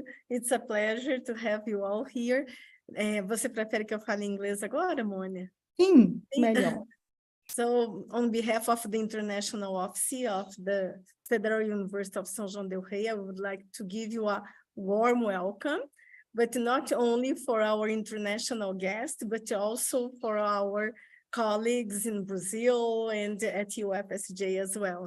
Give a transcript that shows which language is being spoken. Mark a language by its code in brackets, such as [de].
[en] It's a pleasure to have you all here. [pt] Você prefere que eu fale em inglês agora, Mônia? Sim, melhor. [en] So, on behalf of the International Office of the Federal University of São João del Rei, I would like to give you a warm welcome, but not only for our international guests, but also for our colleagues in Brazil and at UFSJ as well.